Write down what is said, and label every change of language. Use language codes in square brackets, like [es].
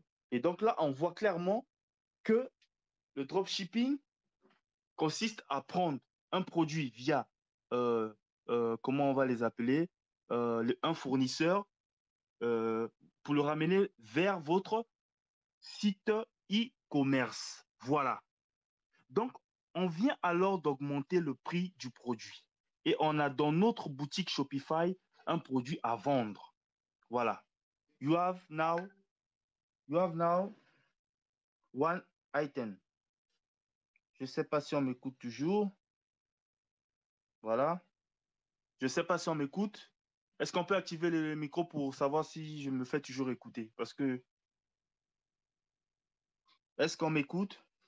[fr] Et donc là, on voit clairement que le dropshipping consiste à prendre un produit via, euh, comment on va les appeler, un fournisseur euh, pour le ramener vers votre site e-commerce. Voilà. Donc, on vient alors d'augmenter le prix du produit. Et on a dans notre boutique Shopify un produit à vendre. Voilà. [en] You have now, you have now one item. [fr] Je ne sais pas si on m'écoute toujours. Voilà. Je ne sais pas si on m'écoute. Est-ce qu'on peut activer le micro pour savoir si je me fais toujours écouter? Parce que, est-ce qu'on m'écoute?